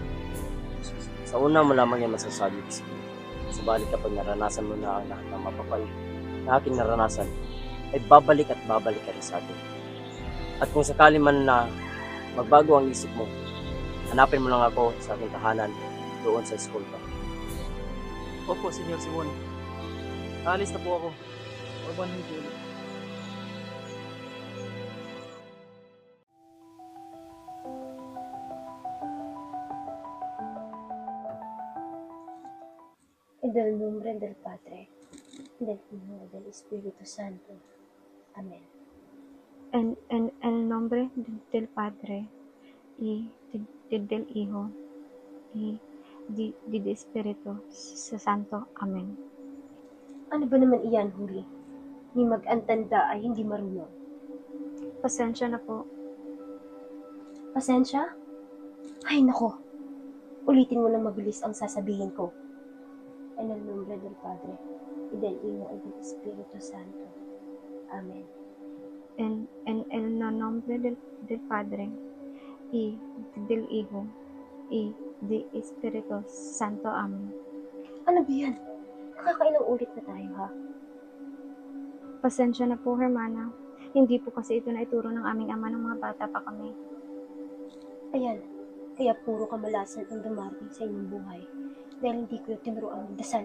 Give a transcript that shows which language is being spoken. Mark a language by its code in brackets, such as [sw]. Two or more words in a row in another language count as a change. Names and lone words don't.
[tl] Sa una mo lamang yan masasabi, Basilio. Subalit kapag naranasan mo na ang lahat ng mapapal na aking naranasan, ay babalik at babalik ka rin sa atin. At kung sakali man na magbago ang isip mo, hanapin mo lang ako sa aking tahanan doon sa school pa. Opo, Senyor Simon. Alis na po ako. Urban Hill. [es] E del nombre del Padre, del Hijo y del Espíritu Santo. Amén. En el nombre del Padre y del Hijo y del Espíritu Santo. Amen. [tl] Ano ba naman iyan, Huli? Ni mag-antanda ay hindi marunong. Pasensya na po. Pasensya? Ay, nako. Ulitin mo lang mabilis ang sasabihin ko. [es] En el nombre del Padre, y del Hijo y del Espíritu Santo. Amen. En el nombre del Padre y del Hijo y del Espíritu Santo. Amen. [tl] Ano ba yan? Nakakailang ulit na tayo, ha? Pasensya na po, Hermana. Hindi po kasi ito na ituro ng aming ama ng mga bata pa kami. Ayan, kaya puro kamalasan ang dumarating sa inyong buhay dahil hindi ko tinuruan ng dasal.